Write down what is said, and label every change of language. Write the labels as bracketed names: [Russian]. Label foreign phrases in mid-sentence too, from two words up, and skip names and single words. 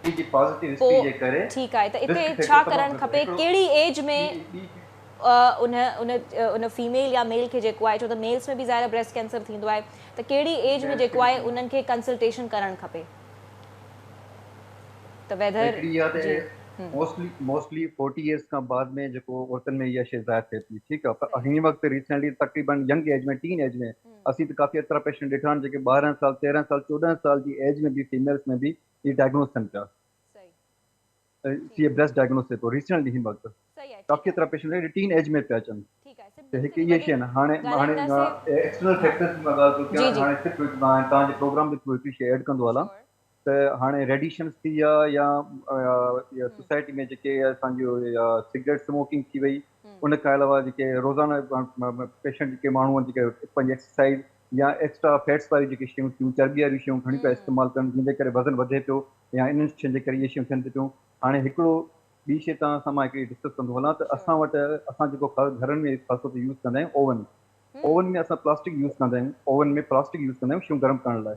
[Sindhi] पोइ ठीकु आहे, त हिते छा करणु खपे, कहिड़ी एज में उन फीमेल या मेल खे जेको आहे, छो त मेल्स में बि ज़ाहिर [English] breast cancer [Sindhi] थींदो आहे, त कहिड़ी एज में जेको आहे उन्हनि खे कंसल्टेशन करणु खपे? त वेदर मोस्टली 40 इयर्स खां बाद में जेको औरतुनि में इहा शइ ज़ाहिर थिए थी, ठीकु आहे। पर हिन वक़्तु रिसेंटली तक़रीबन [English] young age [Sindhi] में, [English] teen age [Sindhi] में असीं त काफ़ी एतिरा पेशेंट ॾिठा आहिनि जेके 12 साल 13 साल 14 साल जी एज में बि फीमेल्स में बि इहे डायग्नोस थियनि पिया, [English] breast diagnose [Sindhi] थिए थो रिसेंटली हिन वक़्तु। काफ़ी एतिरा पेशेंट [English] teen age [Sindhi] में पिया अचनि। त हिकु इहा शइ न, हाणे [English] external factors [Sindhi] जी मां ॻाल्हि थो कयां, हाणे सिर्फ़ु तव्हांजे प्रोग्राम जे थ्रू हिकिड़ी शइ ऐड कंदो हलां त हाणे रेडिएशंस थी विया या सोसाइटी में जेके असांजो [English] cigarette smoking [Sindhi] थी वई, उन खां अलावा जेके रोज़ाना पेशेंट जेके माण्हू आहिनि जेके पंहिंजी एक्सरसाइज या [English] extra fats [Sindhi] वारी जेके शयूं थियूं, चर्बी वारियूं शयूं घणी पिया इस्तेमालु कनि, जंहिंजे करे वज़न वधे पियो या इन्हनि शयुनि जे करे इहे शयूं थियनि थियूं। हाणे हिकिड़ो ॿी शइ तव्हां सां मां हिकिड़ी डिस्कस कंदो हलां त असां वटि असां जेको घरनि में ख़ासि तौर ते यूज़ कंदा आहियूं ओवन में असां प्लास्टिक यूज़ कंदा आहियूं, ओवन में प्लास्टिक यूज़ कंदा आहियूं शयूं गरम करण लाइ।